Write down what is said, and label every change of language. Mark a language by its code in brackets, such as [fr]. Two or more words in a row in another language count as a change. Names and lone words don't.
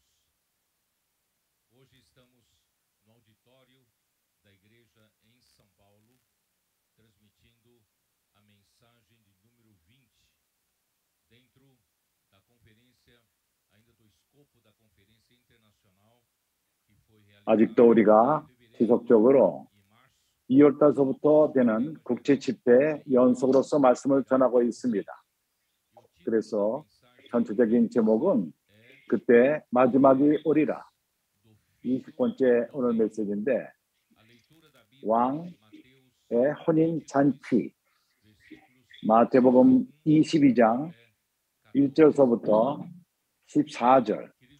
[pt] Hoje estamos no auditório da igreja em São Paulo, transmitindo a mensagem de número 20, dentro da conferência, ainda do escopo da conferência internacional que foi realizada [ko] 아직도 우리가 지속적으로 2월달서부터 되는 국제 집회 연속으로서 말씀을 전하고 있습니다. 그래서 전체적인 제목은 그때 마지막이 오리라. 20번째 오늘 메시지인데 왕의 혼인 잔치, 마태복음 22장 1절서부터 14절.